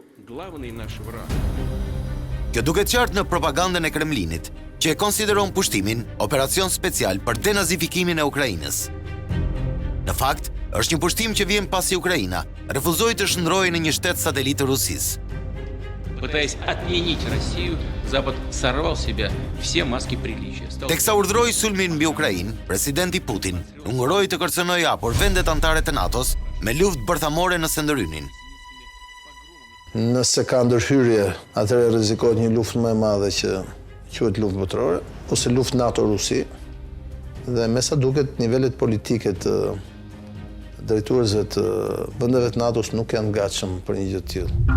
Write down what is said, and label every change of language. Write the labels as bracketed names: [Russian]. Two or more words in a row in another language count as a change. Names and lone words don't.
[Albanian] Kjo duket qartë në propagandën e Kremlinit, që e konsideron pushtimin operacion special për denazifikimin e Ukrainës. Në fakt, është një pushtim që vjen pasi Ukraina refuzoi të shndrojë në një shtet satelit të Rusisë. [Russian] Пытаясь отменить Россию, Запад сорвал с себя все маски приличия. [Albanian] Teksa urdhroi sulmin mbi Ukrainë, presidenti Putin ungëroi të kërcënojë hapur vendet anëtare të NATO-s me luftë bërthamore në Senderynin. Nëse ka ndërhyrje, atëherë rrezikohet një luftë më e madhe që quhet luftë botërore, ose luftë NATO-Rusi, dhe me sa duket nivelet politike të drejtuesve të vendeve të NATO-s nuk janë gatshëm për një gjë të tillë.